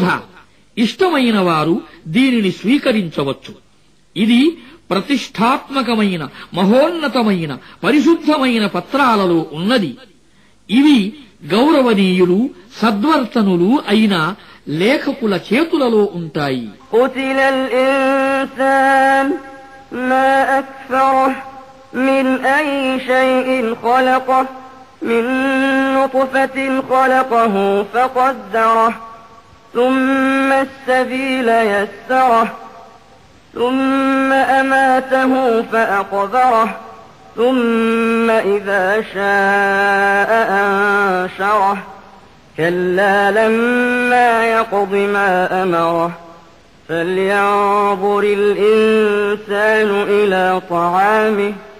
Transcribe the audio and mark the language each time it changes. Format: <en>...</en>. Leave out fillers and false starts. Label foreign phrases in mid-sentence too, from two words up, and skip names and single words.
<te>ఇష్టమైన వారు దీనిని స్వీకరించవచ్చు. ఇది ప్రతిష్టాత్మకమైన మహోన్నతమైన పరిశుద్ధమైన పత్రాలలో ఉన్నది. ఇవి గౌరవనీయులు సద్వర్తనులు అయిన లేఖకుల చేతులలో ఉంటాయి.</te> <ar>قتل الإنسان ما أكفره من أي شيء خلقه من نطفة خلقه فقدره ثم السبيل يسره ثم أماته فأقبره ثم إذا شاء أنشره كلا لما يقض ما أمره فلينظر الإنسان إلى طعامه</ar>